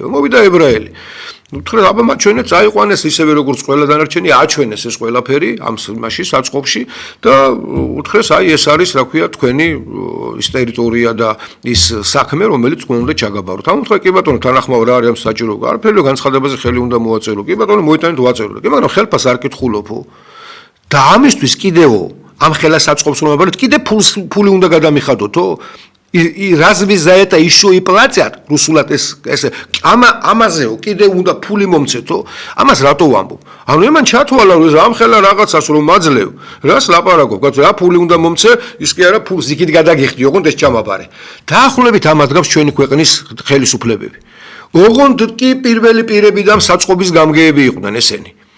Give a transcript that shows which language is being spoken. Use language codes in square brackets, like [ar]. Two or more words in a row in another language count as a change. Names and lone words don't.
[ka] მოვიდა ებრაელი უთხრა აბა მაჩვენეთ წაიყვანეს ისევე როგორც ყველა დანარჩენი აჩვენეს ეს ყველაფერი ამ მასში საწყობში და უთხრეს აი ეს არის რა ქვია თქვენი ის ტერიტორია და ის საქმე რომელიც თქვენ უნდა ჩაგაბაროთ ამ უთხრა კი ბატონო თანახმაო რა არის ამ საჭირო არაფერი განცხადებაზე ხელი უნდა მოაწერო კი ბატონო მოიტანეთ ვაწერო კი მაგრამ ხელფას არ კითხულობო და ამისთვის კიდევ ამ ხელასაწყობს რომ აბარეთ კიდე ფული უნდა გადამიხადოთო [ru] разве за это еще и платят [ka] რუსულად ეს ამაზეო კიდე უნდა ფული მომცეთო ამას რატო ვამბობ ანუ იმან ჩათვალა რომ ამ ხელა რაღაცას რომ მაძლევ რას ლაპარაკობ კაცო რა ფული უნდა მომცე ის კი არა ფულს იქით გადაგიხდი ოღონდ ეს ჩამაბარე დაახლოებით ამ ადგავს ჩვენი ქვეყნის ხელისუფლებები ოღონდ კი პირველი პირები და საწყობის გამგეები იყვნენ ესენი